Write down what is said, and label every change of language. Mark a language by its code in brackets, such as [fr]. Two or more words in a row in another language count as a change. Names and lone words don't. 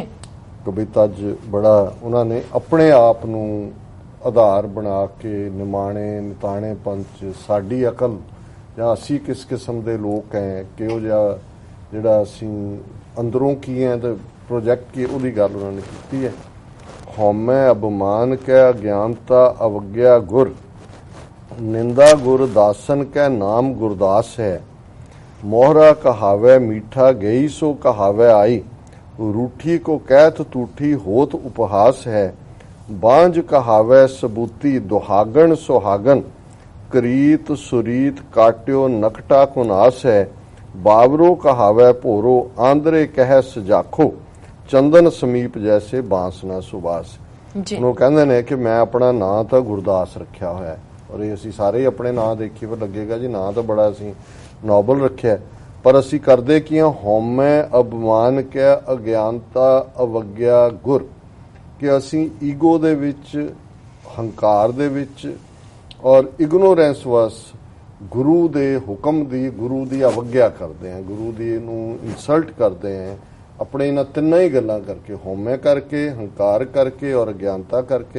[pa] ਕਵਿਤ ਅੱਜ ਬੜਾ ਉਹਨਾਂ ਨੇ ਆਪਣੇ ਆਪ ਨੂੰ ਆਧਾਰ ਬਣਾ ਕੇ ਨਿਮਾਣੇ ਨਿਤਾਣੇ ਪੰਚ ਸਾਡੀ ਅਕਲ ਜਾਂ ਅਸੀਂ ਕਿਸ ਕਿਸਮ ਦੇ ਲੋਕ ਹੈ, ਕਿਹੋ ਜਿਹਾ ਜਿਹੜਾ ਅਸੀਂ ਅੰਦਰੋਂ ਕੀ ਹੈ ਤੇ ਪ੍ਰੋਜੈਕਟ ਕੀ, ਉਹਦੀ ਗੱਲ ਉਹਨਾਂ ਨੇ ਕੀਤੀ ਹੈ। [bra] हउमै अभिमान कै अगिआनता अवगिआ गुर, निंदा गुर दासन कै नाम गुरदास है। मोहरा कहावै मीठा गई सो कहावै आई, रूठी को कहत टूठी होत उपहास है। बांझ कहावै सबूती दुहागन सुहागन, करीत सुरीत काट्यो नकटा कुनास है। बावरो कहावै भोरो आंदरे कह सजाखो, चंदन समीप जैसे बांस ना सुबास। [pa] ਉਹਨੂੰ ਕਹਿੰਦੇ ਨੇ ਕਿ ਮੈਂ ਆਪਣਾ ਨਾਂ ਤਾਂ ਗੁਰਦਾਸ ਰੱਖਿਆ ਹੋਇਆ ਔਰ ਇਹ ਅਸੀਂ ਸਾਰੇ ਆਪਣੇ ਨਾਂ ਦੇਖੀਏ ਪਰ ਲੱਗੇਗਾ ਜੀ ਨਾਂ ਤਾਂ ਬੜਾ ਅਸੀਂ ਨੋਬਲ ਰੱਖਿਆ, ਪਰ ਅਸੀਂ ਕਰਦੇ ਕੀ ਹਾਂ, [bra] हउमै अभिमान किआ अगिआनता अवगिआ गुर, [pa] ਕਿ ਅਸੀਂ ਈਗੋ ਦੇ ਵਿੱਚ, ਹੰਕਾਰ ਦੇ ਵਿੱਚ ਔਰ ਇਗਨੋਰੈਂਸ ਵਸ ਗੁਰੂ ਦੇ ਹੁਕਮ ਦੀ, ਗੁਰੂ ਦੀ ਅਵਗਿਆ ਕਰਦੇ ਹਾਂ, ਗੁਰੂ ਦੀ ਨੂੰ ਇਨਸਲਟ ਕਰਦੇ ਹਾਂ ਆਪਣੇ ਇਹਨਾਂ ਤਿੰਨਾਂ ਹੀ ਗੱਲਾਂ ਕਰਕੇ, ਹਉਮੈ ਕਰਕੇ, ਹੰਕਾਰ ਕਰਕੇ ਔਰ ਅਗਿਆਨਤਾ ਕਰਕੇ।